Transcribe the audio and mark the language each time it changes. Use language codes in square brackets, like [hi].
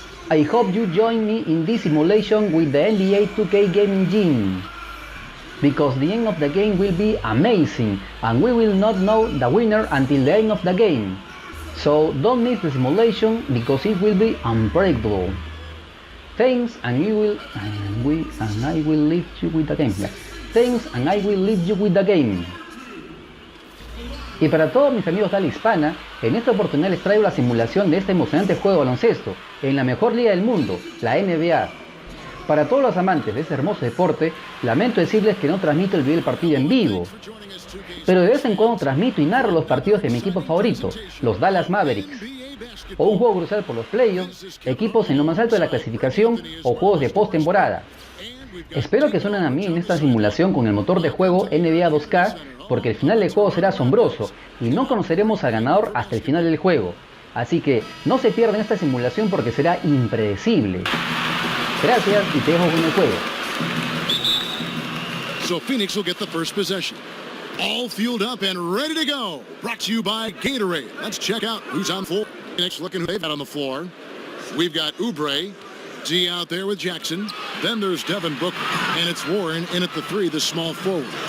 [en] I hope you join me in this simulation with the NBA 2K game engine, because the end of the game will be amazing and we will not know the winner until the end of the game. So don't miss the simulation because it will be unpredictable. Thanks, and I will leave you with the game. Thanks, and I will leave you with the game. [es] Y para todos mis amigos de la hispana, en esta oportunidad les traigo la simulación de este emocionante juego de baloncesto en la mejor liga del mundo, la NBA. Para todos los amantes de este hermoso deporte, lamento decirles que no transmito el video del partido en vivo, pero de vez en cuando transmito y narro los partidos de mi equipo favorito, los Dallas Mavericks, o un juego crucial por los playoffs, equipos en lo más alto de la clasificación o juegos de postemporada. Espero que suenen a mí en esta simulación con el motor de juego NBA 2K, porque el final del juego será asombroso y no conoceremos al ganador hasta el final del juego. Así que no se pierdan esta simulación porque será impredecible. Gracias y te dejo con el juego. [en] So Phoenix will get the first possession. All fueled up and ready to go. Brought to you by Gatorade. Let's check out who's on floor. Phoenix looking who they've got on the floor. We've got Oubre. D out there with Jackson. Then there's Devin Booker. And it's Warren in at the three, the small forward.